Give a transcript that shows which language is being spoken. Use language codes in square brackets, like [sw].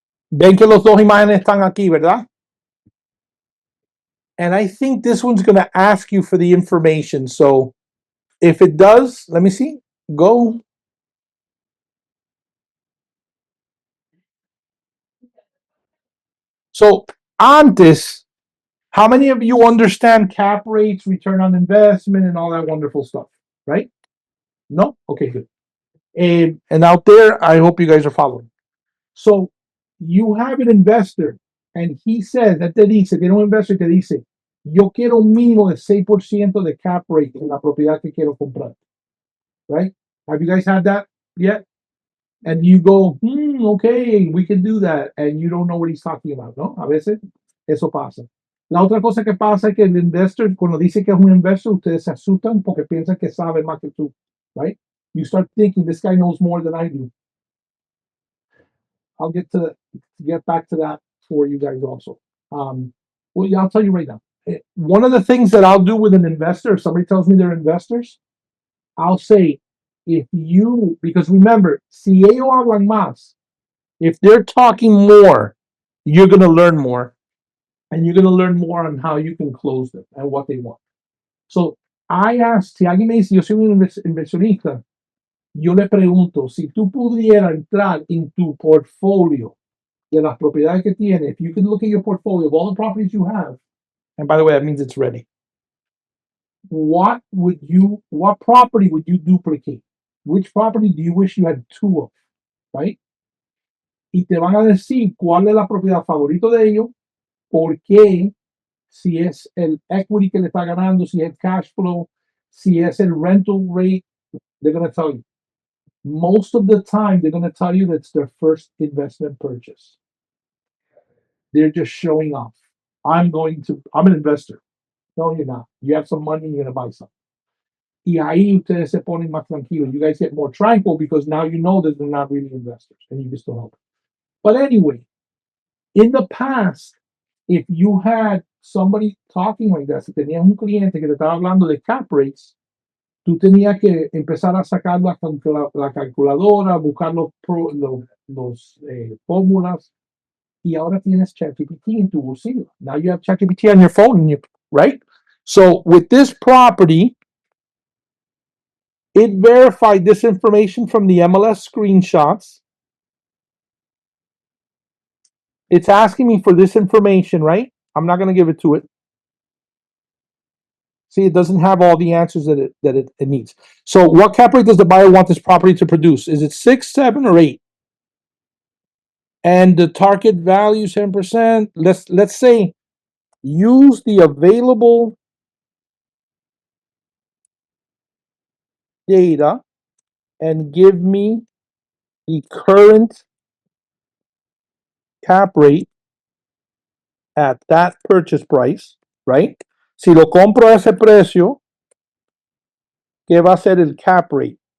[es] Ven que los dos imágenes están aquí, ¿verdad? [en] And I think this one's going to ask you for the information. So if it does, let me see. Go. So antes, how many of you understand cap rates, return on investment, and all that wonderful stuff, right? No? Okay, good. And out there, I hope you guys are following. So you have an investor, and he says, that [es] te dice, tiene un investor y te dice, yo quiero un mínimo de 6% de cap rate en la propiedad que quiero comprar, right? [en] Have you guys had that yet? And you go, okay, we can do that, and you don't know what he's talking about, ¿no? [es] A veces eso pasa. La otra cosa que pasa es que el investor, cuando dice que es un investor, ustedes se asustan porque piensan que sabe más que tú, right? [en] You start thinking, this guy knows more than I do. I'll get back to that for you guys also. Well, yeah, I'll tell you right now. One of the things that I'll do with an investor, if somebody tells me they're investors, I'll say, because remember, [es] si ellos hablan más, [en] if they're talking more, you're going to learn more, and you're going to learn more on how you can close them and what they want. So I asked, [es] si alguien me dice, yo soy un inversionista, yo le pregunto, si tú pudieras entrar en tu portfolio de las propiedades que tiene, [en] if you could look at your portfolio of all the properties you have, and by the way, that means it's ready. What property would you duplicate? Which property do you wish you had two of? Right? [es] Y te van a decir cuál es la propiedad favorito de ellos, por qué, si es el equity que le está ganando, si es el cash flow, si es el rental rate, [en] they're going to tell you. Most of the time, they're going to tell you that's their first investment purchase. They're just showing off. I'm an investor. No, you're not. You have some money, you're going to buy something. [es] Y ahí ustedes se ponen más tranquilos. [en] You guys get more tranquil because now you know that they're not really investors and you just don't help them. But anyway, in the past, if you had somebody talking like that, [es] si tenías un cliente que te estaba hablando de cap rates, tú tenías que empezar a sacar la calculadora, buscar los fórmulas, y ahora tienes ChatGPT en tu bolsillo. [en] Now you have ChatGPT on your phone, right? So with this property, it verified this information from the MLS screenshots. It's asking me for this information, right? I'm not going to give it to it. See, it doesn't have all the answers that it needs. So what cap rate does the buyer want this property to produce? Is it 6, 7, or 8? And the target value 10%. Let's say use the available data and give me the current cap rate at that purchase price, right? [es] Si lo compro a ese precio, ¿qué va a ser el cap rate?